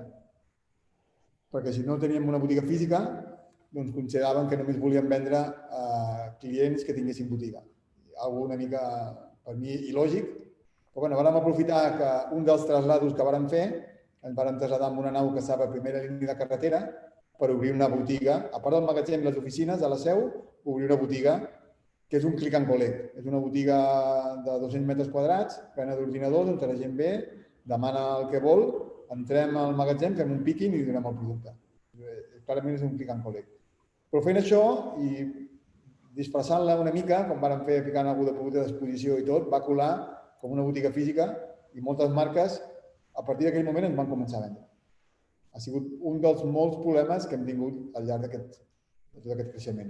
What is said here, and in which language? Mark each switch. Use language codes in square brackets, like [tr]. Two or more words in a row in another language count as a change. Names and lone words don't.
[ca] Perquè si no teníem una botiga física, doncs consideraven que només volien vendre a clients que tinguessin botiga. Algo una mica, per mi, il·lògic. Però bueno, vàrem aprofitar que un dels traslados que vàrem fer, ens vàrem traslladar amb una nau que estava a primera línia de carretera per obrir una botiga, a part del magatzem i les oficines, a la seu, obrir una botiga que és un [en] click and collect. [ca] És una botiga de 200 metres quadrats, plena d'ordinadors, on la gent ve, demana el que vol, entrem al magatzem, fem un picking i donem el producte. Clarament és un [en] click and collect. [ca] Però fent això i disfressant-la una mica, com vàrem fer ficant algú de producte d'exposició i tot, va colar com una botiga física i moltes marques a partir d'aquell moment ens van començar a vendre. Ha sigut un dels molts problemes que hem tingut al llarg de tot aquest creixement.